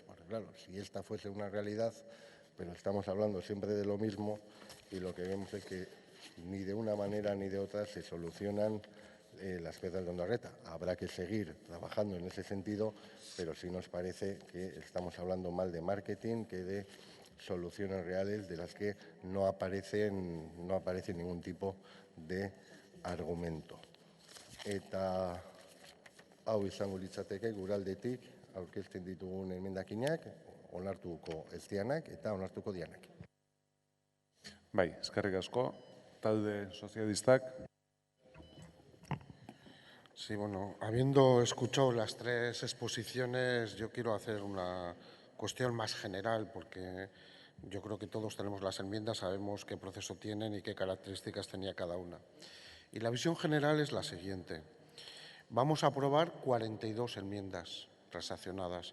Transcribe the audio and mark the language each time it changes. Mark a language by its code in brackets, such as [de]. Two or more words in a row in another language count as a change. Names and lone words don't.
[es] Porque claro, si esta fuese una realidad, pero estamos hablando siempre de lo mismo y lo que vemos es que ni de una manera ni de otra se solucionan las Piedras de Ondarreta. Habrá que seguir trabajando en ese sentido, pero sí nos parece que estamos hablando mal de marketing que de soluciones reales de las que no aparece ningún tipo de argumento. [eu] Eta hau izango litzateke guraldetik aurkezten ditugun emendakinak, onartuko ez dianak eta onartuko dianak. Bai, eskerrik asko. Talde sozialistak. [es] Sí, bueno, habiendo escuchado las tres exposiciones, yo quiero hacer una cuestión más general, porque yo creo que todos tenemos las enmiendas, sabemos qué proceso tienen y qué características tenía cada una. Y la visión general es la siguiente. Vamos a aprobar 42 enmiendas transaccionadas.